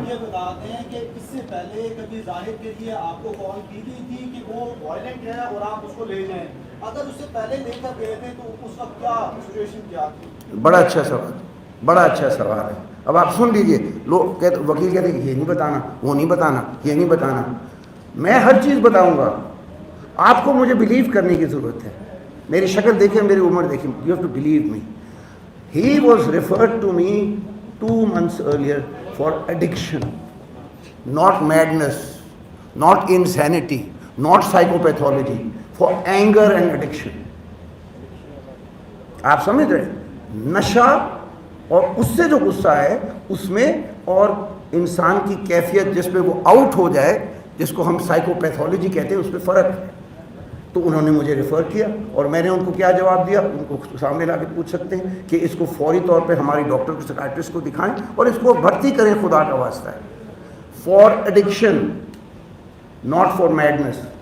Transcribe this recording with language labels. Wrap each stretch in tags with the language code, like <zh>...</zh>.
<ur>یہ بتا دیں کہ اس سے پہلے کبھی ظاہر کے لیے آپ کو کال کی گئی تھی کہ وہ وائلنٹ ہے اور آپ اس کو لے جائیں, اگر اس سے پہلے لے کر گئے تھے تو اس کا کیا سچویشن کیا تھی؟ بڑا اچھا سوال ہے. اب آپ سن لیجئے, لوگ کہتے, وکیل کہتے ہیں یہ نہیں بتانا, وہ نہیں بتانا, یہ نہیں بتانا. میں ہر چیز بتاؤں گا, آپ کو مجھے بلیو کرنے کی ضرورت ہے. میری شکل دیکھیں, میری عمر دیکھیں,</ur> <en>You have to believe me. He was referred to me 2 months earlier for addiction, not madness, not insanity, not psychopathology, for anger and addiction.</en> <ur>آپ سمجھ رہے ہیں, نشہ اور اس سے جو غصہ ہے اس میں, اور انسان کی کیفیت جس پہ وہ آؤٹ ہو جائے, جس کو ہم سائیکوپیتھولوجی کہتے ہیں, اس پہ فرق ہے. تو انہوں نے مجھے ریفر کیا اور میں نے ان کو کیا جواب دیا, ان کو سامنے لا کے پوچھ سکتے ہیں کہ اس کو فوری طور پہ ہماری ڈاکٹر کو, سائیکیٹرسٹ کو دکھائیں اور اس کو بھرتی کریں, خدا کا واسطہ ہے,</ur> <en>For addiction not for madness.</en>